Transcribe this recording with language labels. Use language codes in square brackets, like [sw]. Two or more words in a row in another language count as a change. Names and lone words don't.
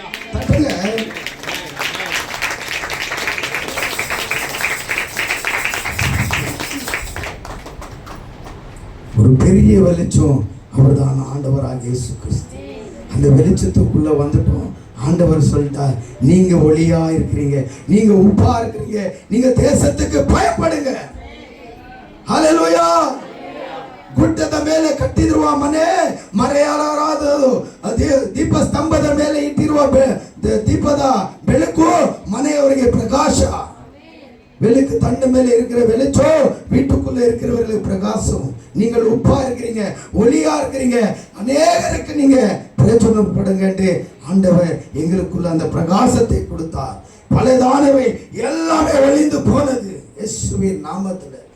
[ta] ஒரு பெரிய வெளிச்சம் அவர்தான் ஆண்டவராக இயேசு கிறிஸ்து. அந்த வெளிச்சத்துக்குள்ள வந்துட்டோம். ஆண்டவர் சொல்லிட்டார், நீங்க ஒளியா இருக்கிறீங்க, நீங்க உப்பா இருக்கிறீங்க, நீங்க தேசத்துக்கு பயப்படுங்க. ஹல்லேலூயா. [kn] ಗುಡ್ಡದ ಮೇಲೆ ಕಟ್ಟಿರುವ ಮನೆ ಮರೆಯಲಾರದು, ದೀಪ ಸ್ತಂಭದ ಮೇಲೆ ಇಟ್ಟಿರುವ ದೀಪದ ಬೆಳಕು ಮನೆಯವರಿಗೆ ಪ್ರಕಾಶ. [ta] வெளிக்கு தண்டு மேல இருக்கிற வெளிச்சம் வீட்டுக்குள்ள இருக்கிறவர்களுக்கு பிரகாசம். நீங்கள் உப்பா இருக்கிறீங்க, ஒளியா இருக்கிறீங்க, அநேகருக்கு நீங்க பிரயோஜனப்படுங்க என்று ஆண்டவர் எங்களுக்குள்ள அந்த பிரகாசத்தை கொடுத்தார். பலதானவை எல்லாமே ஒளிந்து போனது இயேசுவின் நாமத்துல.